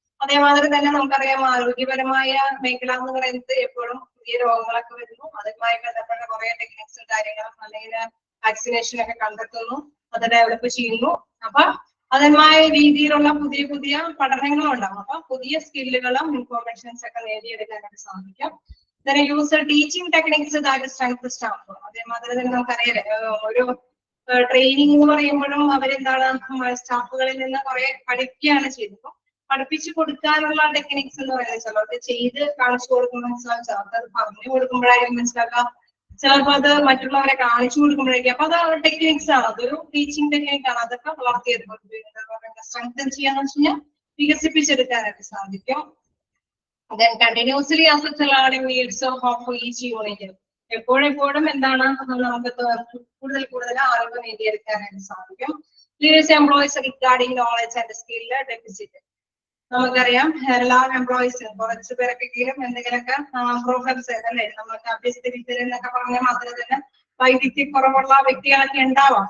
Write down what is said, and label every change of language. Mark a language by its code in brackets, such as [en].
[ml] അതേമാതിരി തന്നെ നമുക്കറിയാം ആരോഗ്യപരമായ മേഖല എന്ന് പറയുന്നത് എപ്പോഴും പുതിയ രോഗങ്ങളൊക്കെ വരുന്നു. അതുമായി ബന്ധപ്പെട്ട കുറെ ടെക്നിക്സും കാര്യങ്ങളും അല്ലെങ്കിൽ വാക്സിനേഷൻ ഒക്കെ കണ്ടെത്തുന്നു, അത് ഡെവലപ്പ് ചെയ്യുന്നു. അപ്പൊ അതുമായ രീതിയിലുള്ള പുതിയ പുതിയ പഠനങ്ങളുണ്ടാവും. അപ്പൊ പുതിയ സ്കില്ലുകളും ഇൻഫോർമേഷൻസ് ഒക്കെ നേടിയെടുക്കാനായിട്ട് സാധിക്കും. [en] then use teaching techniques that strengthen staff. [ml] അതേമാതിരി തന്നെ നമുക്കറിയാലേ ഒരു ട്രെയിനിങ് എന്ന് പറയുമ്പോഴും അവരെന്താണ് സ്റ്റാഫുകളിൽ നിന്ന് കുറെ പഠിക്കുകയാണ് ചെയ്യുന്നത്. പഠിപ്പിച്ചു കൊടുക്കാനുള്ള ടെക്നിക്സ് എന്ന് പറയുന്നത് ചിലർക്ക് ചെയ്ത് കാണിച്ചു കൊടുക്കുമ്പോൾ മനസ്സിലാവും, ചിലർക്ക് അത് പറഞ്ഞു കൊടുക്കുമ്പോഴായിരിക്കും മനസ്സിലാക്കാം, ചിലപ്പോൾ അത് മറ്റുള്ളവരെ കാണിച്ചു കൊടുക്കുമ്പോഴേക്കും. അപ്പൊ അത് ടെക്നിക്സ് ആണ്, അതൊരു ടീച്ചിങ് ടെക്നിക് ആണ്. അതൊക്കെ വളർത്തിയെടുക്കും, സ്ട്രെങ്തൻ ചെയ്യാന്ന് വെച്ച് കഴിഞ്ഞാൽ വികസിപ്പിച്ചെടുക്കാനായിട്ട് സാധിക്കും. [en] then continuously assess the learning needs of each unit. [ml] എപ്പോഴെപ്പോഴും എന്താണ് നമുക്ക് കൂടുതൽ കൂടുതൽ അറിവ് നേടിയെടുക്കാനായിട്ട് സാധിക്കും. [en] Leaders employees regarding knowledge and skill deficit. [ml] നമുക്കറിയാം എല്ലാ എംപ്ലോയീസും കുറച്ചു പേരൊക്കെങ്കിലും എന്തെങ്കിലുമൊക്കെ പ്രോബ്ലംസ് അല്ലെ, നമ്മൾക്ക് അഭ്യസ്തവിദ്യർ എന്നൊക്കെ പറഞ്ഞാൽ മാത്രമേ തന്നെ വൈദ്യുതിക്കുറവുള്ള വ്യക്തികളൊക്കെ ഉണ്ടാവാം.